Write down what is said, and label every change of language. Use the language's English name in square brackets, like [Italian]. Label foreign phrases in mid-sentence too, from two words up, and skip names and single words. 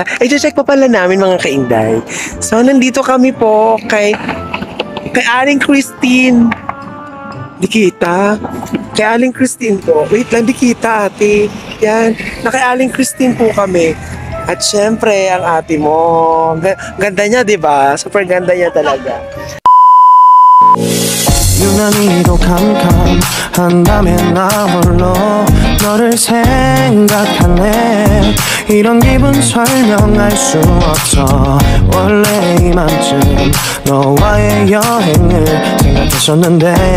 [Filipino] I-check pa pala namin, mga kainday. So, nandito kami po kay Aling Christine. Di kita. Kay Aling Christine po. Wait lang, di kita, ate. Yan. Na kay Aling Christine po kami. At syempre, ang ate mo. Ganda niya, di ba? Super ganda niya talaga. [Korean] 유난히도 캄캄한다면 나 홀로 너를 생각하네 이런 기분 설명할 수 없어 원래 이맘쯤 너와의 여행을 생각했었는데